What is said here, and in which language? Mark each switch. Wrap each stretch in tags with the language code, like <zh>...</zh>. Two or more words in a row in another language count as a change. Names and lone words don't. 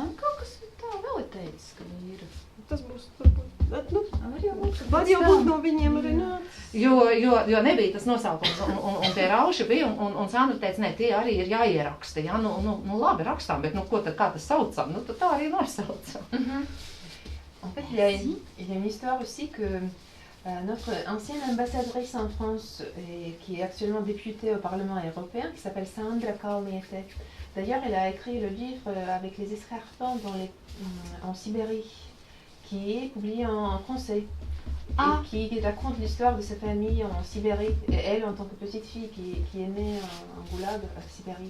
<lv>Kaut kas tā vēl ir teicis, ka vīru. Tas būs varbūt. Var jau būt no viņiem arī nācis. Jo nebija tas nosaukums, un tie rauši bija, un Sandra teica, ne, tie arī ir jāieraksta, ja? Nu labi, rakstām, bet kā tas saucam, tad tā arī nosaucam.</lv> <fr>En fait, il y a une histoire aussi que notre ancienne ambassadrice en France, qui est actuellement députée au Parlement européen, qui s'appelle Sandra Kalniete. D'ailleurs, elle a écrit le livre avec les escarpins en Sibérie, qui est publié en français, et qui raconte l'histoire de sa famille en Sibérie, et elle en tant que petite fille qui est née en goulag à Sibérie.</fr>